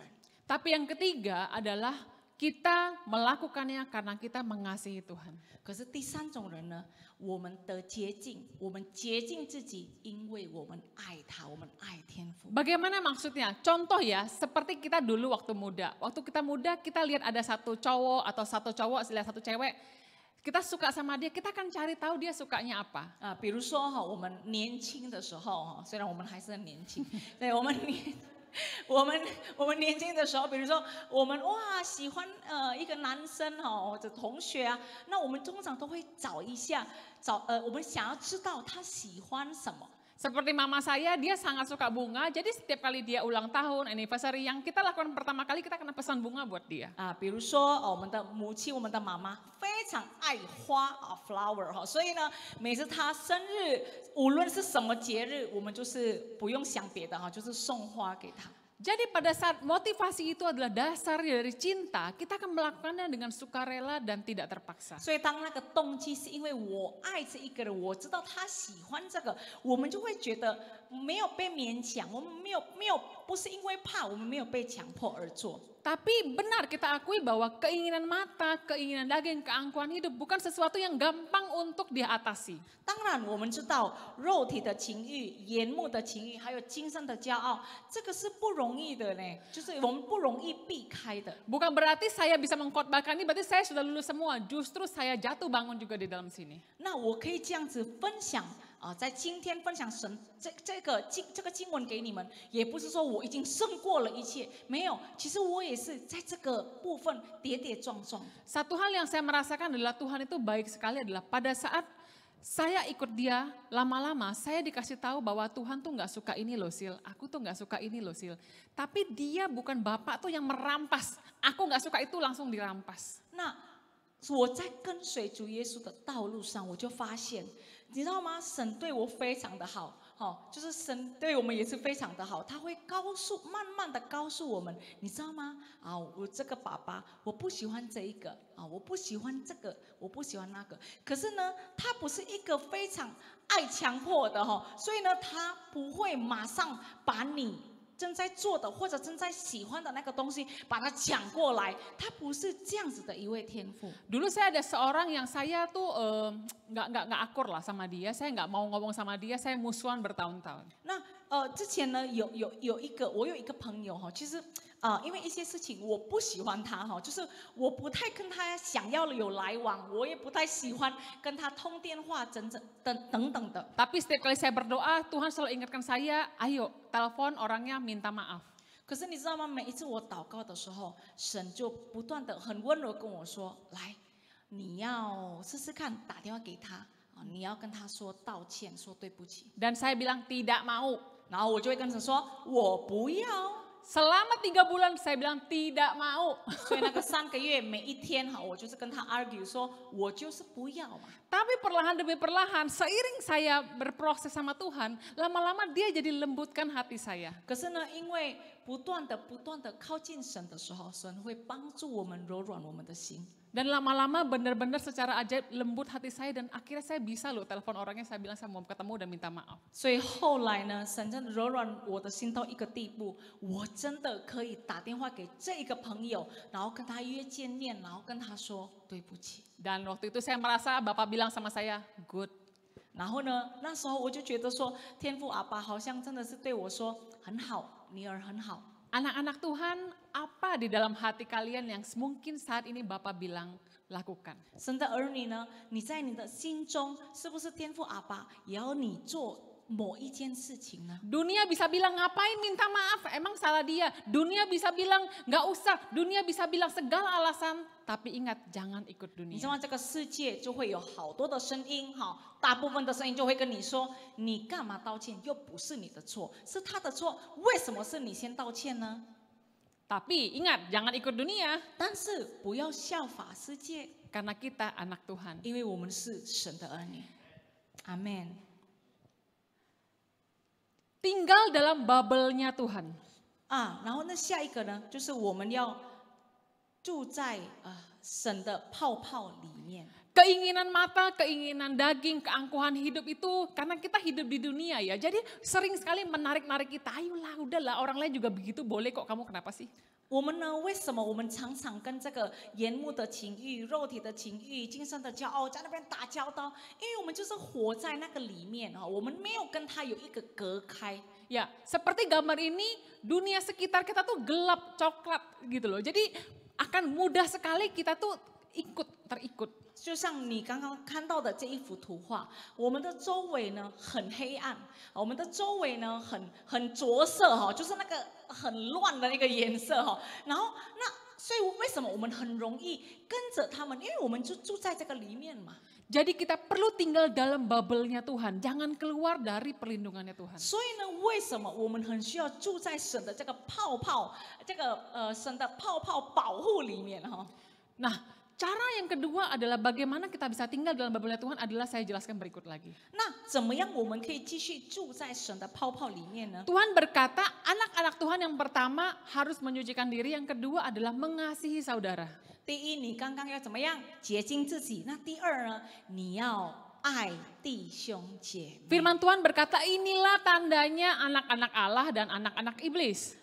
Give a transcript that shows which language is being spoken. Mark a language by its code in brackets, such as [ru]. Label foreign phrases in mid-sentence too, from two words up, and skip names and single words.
[id] Tapi yang ketiga adalah kita melakukannya karena kita mengasihi Tuhan. [zh] 可是第三种人呢，我们得洁净，我们洁净自己，因为我们爱他，我们爱天父。 [id] Bagaimana maksudnya? Contoh ya, seperti kita dulu waktu muda. Waktu kita muda kita lihat ada satu cowok atau satu cowok lihat satu cewek. Kita suka sama dia, kita akan cari tahu dia sukanya apa. [zh] 啊，比如说哈，我们年轻的时候哈，虽然我们还是很年轻，对我们年轻的时候，比如说我们哇喜欢一个男生哈或者同学啊，那我们通常都会找一下，我们想要知道他喜欢什么。 [id] Seperti mama saya, dia sangat suka bunga. Jadi setiap kali dia ulang tahun, anniversary, yang kita lakukan pertama kali kita kena pesan bunga buat dia. [zh] 啊，比如说我们的母亲，我们的妈妈非常爱花啊 ，flower 哈，所以呢，每次她生日，无论是什么节日，我们就是不用想别的哈，就是送花给她。 [id] Jadi pada saat motivasi itu adalah dasar dari cinta, kita akan melakukannya dengan sukarela dan tidak terpaksa. [zh] 所以当那个动机是因为我爱这一个人，我知道他喜欢这个，我们就会觉得没有被勉强，我们没有，不是因为怕，我们没有被强迫而做。 [id] Tapi benar kita akui bahwa keinginan mata, keinginan daging, keangkuhan hidup bukan sesuatu yang gampang untuk diatasi. [zh] 当然，我们知道肉体的情欲、眼目的情欲，还有今生的骄傲，这个是不容易的呢，就是我们不容易避开的。 [id] Bukan berarti saya bisa mengkhotbahkan ini, berarti saya sudah lulus semua. Justru saya jatuh bangun juga di dalam sini. [zh] 那我可以这样子分享啊，在今天分享神这个经文给你们，也不是说我已经胜过了一切，没有，其实我也是在这个部分跌跌撞撞。 [id] Satu hal yang saya merasakan adalah Tuhan itu baik sekali adalah pada saat saya ikut dia lama-lama saya dikasih tahu bahwa Tuhan tuh nggak suka ini loh Sil, aku tuh nggak suka ini loh Sil. Tapi dia bukan Bapak tuh yang merampas, aku nggak suka itu langsung dirampas. [zh] 那我在跟随主耶稣的道路上，我就发现，你知道吗？神对我非常的好，就是神对我们也是非常的好，他会慢慢的告诉我们，你知道吗？啊，我这个爸爸，我不喜欢这一个啊，我不喜欢这个，我不喜欢那个。可是呢，他不是一个非常爱强迫的所以呢，他不会马上把你正在做的或者正在喜欢的那个东西，把它抢过来。他不是这样子的一位天父。 [id] Dulu saya ada seorang yang saya tuh nggak akur lah sama dia, saya nggak mau ngomong sama dia, saya musuhan bertahun-tahun. [zh] 那之前呢，我有一个朋友哈，其实因为一些事情我不喜欢他哈，就是我不太跟他想要有来往，我也不太喜欢跟他通电话等等的。 [id] Tapi setiap kali saya berdoa, Tuhan selalu ingatkan saya, ayo telepon orangnya minta maaf. [zh] 可是你知道吗？每一次我祷告的时候，神就不断的很温柔跟我说：“来，你要试试看，打电话给他啊，你要跟他说道歉，说对不起。 [id] Dan saya bilang tidak mau. ” [zh] 然后我就会跟神说：“我不要。” [id] Selama 3 bulan saya bilang tidak mau. [zh] 所以那个3个月，每一天哈，我就是跟他 argue 说，我就是不要嘛。 [id] Tapi perlahan demi perlahan, seiring saya berproses sama Tuhan, lama-lama dia jadi lembutkan hati saya. [zh] 可是呢，因为不断的靠近神的时候，神会帮助我们柔软我们的心。 [id] Dan lama-lama benar-benar secara ajaib lembut hati saya dan akhirnya saya bisa loh telepon orangnya, saya bilang saya mau ketemu dan minta maaf. [zh] 所以后来呢，神真的柔软我的心到一个地步，我真的可以打电话给这一个朋友，然后跟他约见面，然后跟他说对不起。 [id] Dan waktu itu saya merasa Bapak bilang sama saya, good. [zh] 然后呢，那时候我就觉得说，天父阿爸好像真的是对我说很好，女儿很好。 [id] Anak-anak Tuhan, apa di dalam hati kalian yang mungkin saat ini Bapak bilang lakukan? [zh] 神的儿女呢，你在你的心中是不是天父阿爸也要你做某一件事情呢？ [id] Dunia bisa bilang ngapain minta maaf, emang salah dia. Dunia bisa bilang nggak usah, dunia bisa bilang segala alasan. Tapi ingat, jangan ikut 你 dunia. [zh] 知道吗？这个世界就会有好多的声音，哈，大部分的声音就会跟你说，你干嘛道歉？又不是你的错，是他的错，为什么是你先道歉呢？ [id] Tapi ingat, jangan ikut dunia. [zh] 但是不要效法世界， [id] Karena kita anak Tuhan. [zh] 因为我们是神的儿女。阿门。 [id] Tinggal dalam bubble-nya Tuhan. 啊，然后那下一个呢，就是我们要住在神的泡泡里面。 Keinginan mata, keinginan daging, keangkuhan hidup itu karena kita hidup di dunia ya. Jadi sering sekali menarik-narik kita. Ayolah, udahlah, orang lain juga begitu, boleh kok, kamu kenapa sih? [zh] 我们呢？为什么我们常常跟这个眼目的情欲、肉体的情欲、今生的骄傲在那边打交道？因为我们就是活在那个里面啊，我们没有跟他有一个隔开。 [id] Ya, seperti gambar ini, dunia sekitar kita tuh gelap, coklat gitu loh. Jadi akan mudah sekali kita tuh terikut. [zh] 就像你刚刚看到的这一幅图画，我们的周围呢很黑暗，我们的周围呢很着色哈，就是那个很乱的那个颜色哈。然后所以为什么我们很容易跟着他们？因为我们就住在这个里面嘛。 [id] Jadi kita perlu tinggal dalam bubble-nya Tuhan, jangan keluar dari perlindungannya Tuhan. [zh] 所以呢，为什么我们很需要住在神的这个泡泡，神的泡泡保护里面哈？ [id] Nah, cara yang kedua adalah bagaimana kita bisa tinggal dalam bubble-nya Tuhan adalah saya jelaskan berikut lagi. [zh] 那怎么样我们可以继续住在神的泡泡里面呢？ [id] Tuhan berkata, anak-anak Tuhan yang pertama harus menyucikan diri, yang kedua adalah mengasihi saudara. [zh] 第一，你刚刚要怎么样洁净自己？那第二呢？你要爱弟兄姐妹。 [id] Firman Tuhan berkata, inilah tandanya anak-anak Allah dan anak-anak iblis.